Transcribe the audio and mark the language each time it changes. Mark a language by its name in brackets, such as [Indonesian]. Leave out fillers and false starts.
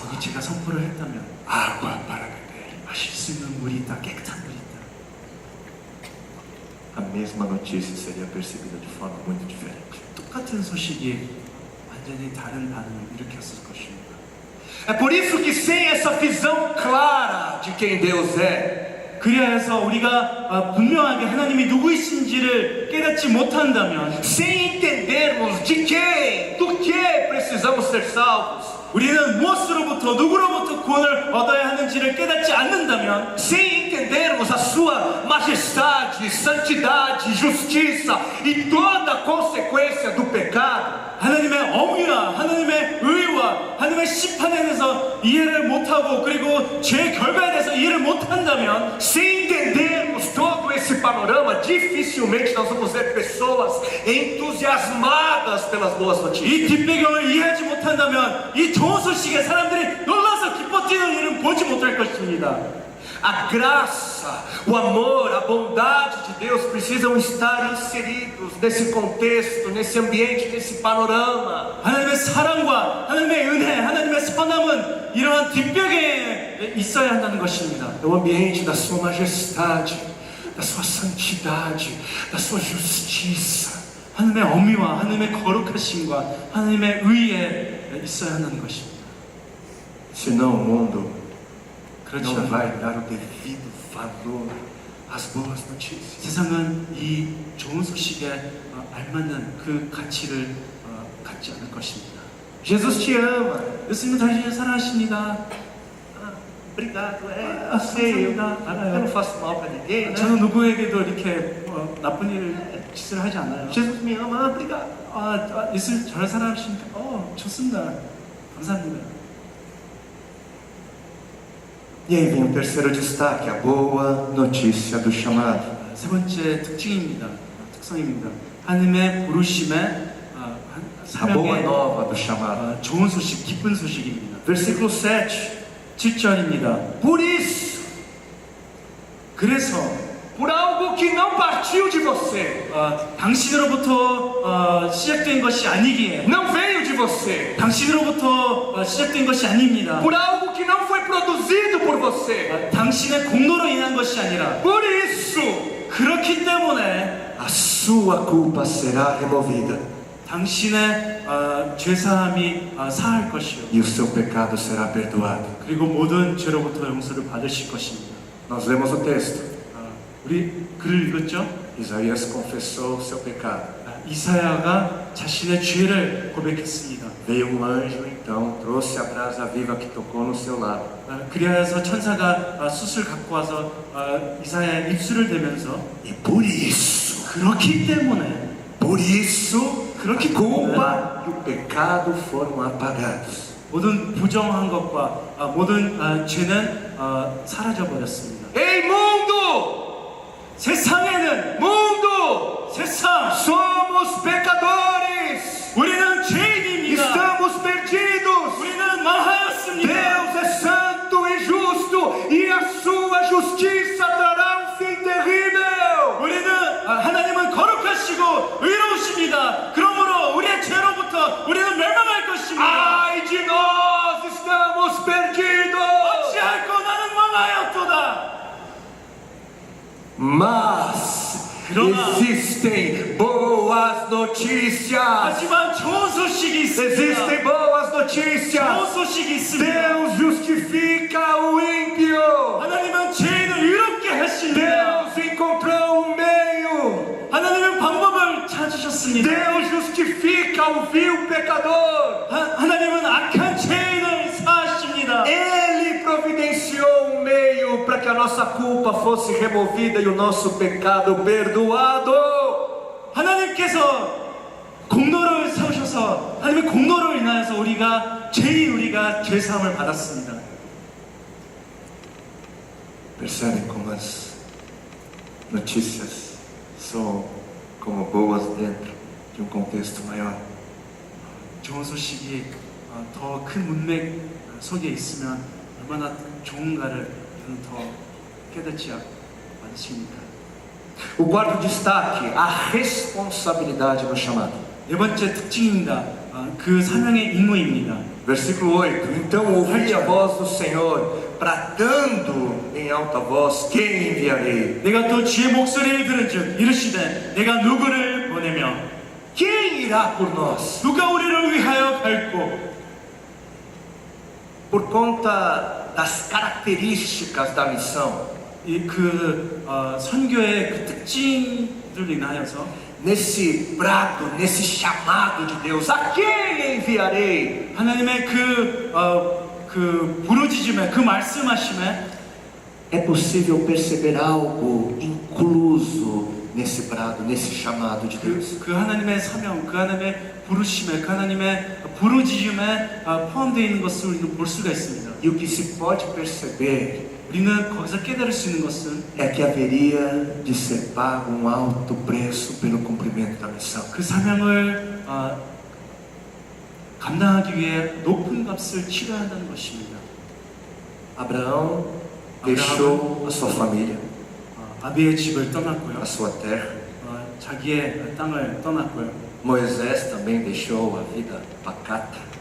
[Korean] 거기 제가 선포를 했다면 [Portuguese] água para beber, [Korean] 마실 수 있는 물이 있다, 깨끗한 물이 있다. [Portuguese] a mesma notícia seria percebida de forma muito diferente. [Korean] 똑같은 소식이 완전히 다른 반응을 일으켰을 것입니다. [Portuguese] É por isso que sem essa visão clara de quem Deus é, [Korean] 그리하여서 우리가 분명하게 하나님이 누구이신지를 깨닫지 못한다면, [Portuguese] sem entendermos do que precisamos ser salvos, [Korean] 우리는 무엇으로부터 누구로부터 구원을 얻어야 하는지를 깨닫지 않는다면, [Portuguese] sem entendermos a sua majestade, santidade, justiça e toda a consequência do pecado, [Korean] 하나님의 엄위와 하나님의 의와 하나님의 심판에 대해서 이해를 못하고 그리고 죄의 결과에 대해서 이해를 못한다면, [Portuguese] sem entendermos todo esse panorama, dificilmente nós vamos ver pessoas entusiasmadas pelas boas notícias. [Korean] 이 뒷배경을 이해하지 못한다면 이 좋은 소식에 사람들이 놀라서 기뻤던 뛰는 일은 보지 못할 것입니다. [Portuguese] A graça, o amor, a bondade de Deus precisam estar inseridos nesse contexto, nesse ambiente, nesse panorama. [Korean] 하나님의 사랑과 하나님의 은혜, 하나님의 선함은 이러한 뒷벽에 있어야 한다는 것입니다. [Portuguese] No ambiente da sua majestade, da sua santidade, da sua justiça. [Korean] 하나님의 어미와 하나님의 거룩하심과 하나님의 의에 있어야 한다는 것입니다. [Portuguese] Senão o mundo [Korean] 그렇지 [Portuguese] não [Korean] 않으면 [Portuguese] vai dar o devido valor às boas notícias. [Korean] 세상은 이 좋은 소식에 알맞는 그 가치를 갖지 않을 것입니다. [Portuguese] Jesus te ama. [Korean] 예수님은 당신을 사랑하십니다. [Portuguese] Obrigado, eu sei, eu [Korean] 알아요. [Portuguese] não faço mal para ninguém, né? [Korean] 저는 누구에게도 이렇게 나쁜 짓을 하지 않아요. [Portuguese] Jesus me ama, obrigado. [Korean] 예수님 저를 사랑하시니까 좋습니다. 감사합니다. [Portuguese] E aí vem o terceiro destaque, a boa notícia do chamado. [Korean] 세 번째 특성입니다. 하나님의 부르심의 [Portuguese] A boa [Korean] 사명의 [Portuguese] nova do chamado. [Korean] 좋은 소식, 기쁜 소식입니다. [Portuguese] Versículo 7. [Korean] 7절입니다. [Portuguese] Por isso, [Korean] 그래서 [Portuguese] por algo que não partiu de você, [Korean] 당신으로부터 시작된 것이 아니기에 [Portuguese] não veio de você, [Korean] 당신으로부터 시작된 것이 아닙니다. [Portuguese] por algo que não foi produzido por você. [Korean] 당신의 공로로 인한 것이 아니라 [Portuguese] Por isso, [Korean] 그렇기 때문에 [Portuguese] a sua culpa será removida [Korean] 당신의 죄사함이 사할 것이요 [Portuguese] e o seu pecado será perdoado. [Korean] 그리고 모든 죄로부터 용서를 받으실 것입니다. [Portuguese] Nós lemos o texto. [Korean] 우리 글을 읽었죠? [Portuguese] Isaías confessou o seu pecado. [Korean] 이사야가 자신의 죄를 고백했습니다. [Portuguese] Veio um anjo então, trouxe a brasa viva que tocou no seu lábio. [Korean] 그리하여서 천사가 숯을 갖고 와서 이사야의 입술을 대면서 [Portuguese] E por isso, [Korean] 그렇기 때문에 [Portuguese] por isso, [Korean] 그렇기 [Portuguese] a culpa e o pecado foram apagados. [Korean] 모든 부정한 것과 모든 죄는 사라져 버렸습니다. [Portuguese] Ei mundo! [Korean] 세상에는 [Portuguese] Mundo! [Korean] 세상 [Portuguese] Somos pecadores! [Korean] 우리는 죄인입니다. [Portuguese] Estamos perdidos! [Korean] 우리는 망하였습니다. [Portuguese] Deus é santo e justo e a sua justiça trará um fim terrível! [Korean] 우리는 하나님은 거룩하시고 의로우십니다. 그러므로 우리의 죄로부터 우리는 멸망할 것입니다. [Portuguese] Ai de nós, estamos perdidos! [Korean] 어찌할꼬 나는 망하였도다. [Portuguese] Mas [Korean] 그러나 [Portuguese] existem boas notícias! [Korean] 하지만 좋은 소식이 있습니다. [Portuguese] Existem boas [Korean] 좋은 [Portuguese] notícias! [Korean] 소식이 있습니다. [Portuguese] Deus justifica o ímpio! [Korean] 하나님은 죄인을 의롭게 하십니다. [Portuguese] Deus encontrou um meio! [Korean] 하나님은 방법을 찾으셨습니다. [Portuguese] Deus justifica o vil pecador! [Korean] 하나님은 악한 죄인을 사하십니다. [Portuguese] Ele providenciou um meio para que a nossa culpa fosse removida e o nosso pecado perdoado. [Korean] 하나님께서 공로를 세우셔서 하나님의 공로로 인하여서 우리가 죄사함을 받았습니다. [Portuguese] Percebem como as notícias são como boas dentro de um contexto maior? [Korean] 좋은 소식이 더 큰 문맥 속에 있으면 얼마나 좋은가를 더 깨닫지 않으십니까? [Portuguese] O quarto destaque, a responsabilidade no chamado. [Korean] 네 번째 특징입니다. 그 사명의 임무입니다. [Portuguese] Versículo 8. Então ouvi a voz do Senhor, bradando em alta voz: Quem enviarei? [Korean] 내가 또 주의 목소리를 들은즉 이르시되 내가 누구를 보내며 [Portuguese] Quem irá por nós? [Korean] 누가 우리를 위하여 갈고 [Portuguese] Por conta das características da missão, [Korean] 선교의 그 특징들로 인하여서 [Portuguese] nesse brado, nesse chamado de Deus, a quem enviarei? [Korean] 하나님의 그 부르짖음에 그 말씀하심에 [Portuguese] É possível perceber algo incluso nesse brado, nesse chamado de Deus. [Korean] 그 하나님의 사명, 그 하나님의 부르심에, 그 하나님의 부르짖음에 포함되어 있는 것을 우리는 볼 수가 있습니다. [Portuguese] E o que se pode perceber [Korean] 우리는 거기서 깨달을 수 있는 것은 [Portuguese] é que haveria de ser pago um alto preço pelo cumprimento da missão. [Korean] 그 사명을 감당하기 위해 높은 값을 치러야 한다는 것입니다. [Portuguese] Abraão deixou a sua família, [Korean] 아비의 집을 떠났고요. [Portuguese] a sua terra. [Korean] 자기의 땅을 떠났고요. [Portuguese] Moisés também deixou a vida pacata.